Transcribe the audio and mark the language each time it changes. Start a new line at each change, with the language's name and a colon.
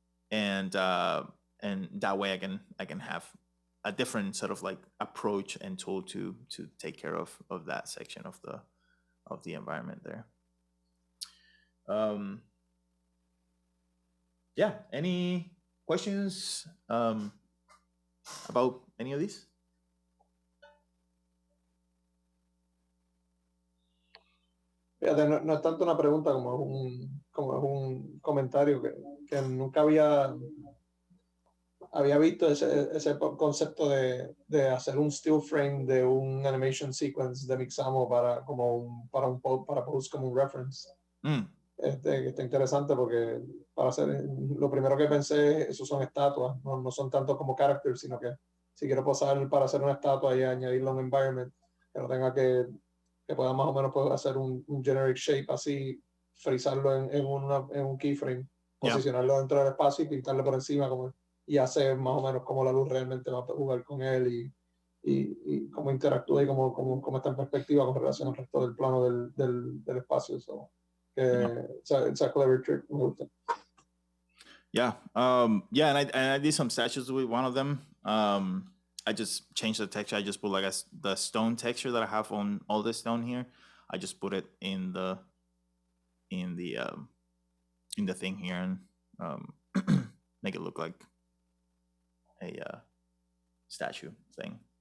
English: And that way I can have a different sort of like approach and tool to take care of that section of the environment there. Yeah, any questions about any of these?
Spanish: Fíjate, no es tanto una pregunta como es un comentario que nunca había había visto ese concepto de hacer un still frame de un animation sequence de Mixamo para post como un reference. Que está interesante porque lo primero que pensé es esos son estatuas, no son tanto como characters, sino que si quiero posar para hacer una estatua y añadirlo a un environment, que no tenga que pueda más o menos hacer un generic shape así, frizarlo en un keyframe, posicionarlo dentro del espacio y pintarlo por encima y hacer más o menos cómo la luz realmente va a jugar con él y cómo interactúa y cómo está en perspectiva con relación al resto del plano del espacio.
English: It's a clever trick.
Spanish: Me gusta.
English: Yeah. Yeah, and I did some statues with one of them. I just changed the texture. I just put like the stone texture that I have on all the stone here. I just put it in the thing here and make it look like a statue thing.